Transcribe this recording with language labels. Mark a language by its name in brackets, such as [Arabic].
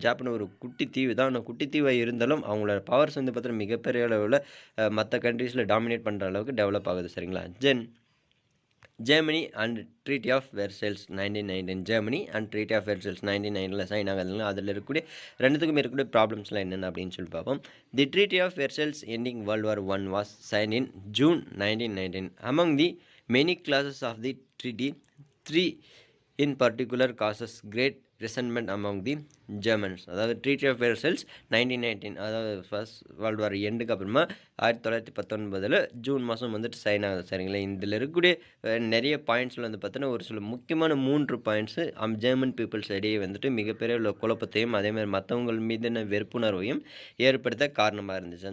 [Tamil] Japan ஒரு குட்டி தீவு தான். ஆனா குட்டி தீவா இருந்தாலும் அவங்களோட பவர்ஸ் வந்து பார்த்தீங்கன்னா, மிகப்பெரிய அளவுல மத்த கண்ட்ரீஸ்ல டாமினேட் பண்ற அளவுக்கு டெவலப் ஆகுது சரிங்களா. Germany and treaty of Versailles 1919 Germany and treaty of Versailles 1919ல sign ஆகுதுங்களா. அதில் இருக்கக்கூடிய 2த்துக்கும் இருக்கக்கூடிய ப்ராப்ளம்ஸ்லாம் என்னென்ன அப்படின்னு சொல்லி பார்ப்போம். [English] The treaty of Versailles ending world war 1 was sign in June 1919. Among the many clauses of the treaty, 3 in particular causes great resentment among the Germans. [Tamil] அதாவது treaty of Versailles 1919, அதாவது first world war எண்டுக்கு அப்புறமா 1919 June மாதம் வந்துட்டு sign ஆகுது சரிங்களா. இதில் இருக்கக்கூடிய நிறைய பாயிண்ட்ஸில் வந்து பார்த்தீங்கன்னா, ஒரு சில முக்கியமான 3 பாயிண்ட்ஸு ஜெர்மன் பீப்புள்ஸ் இடையே வந்துட்டு மிகப்பெரிய உள்ள குழப்பத்தையும் அதேமாதிரி மற்றவங்கள் மீதான வெறுப்புணர்வையும் ஏற்படுத்த காரணமாக இருந்துச்சு.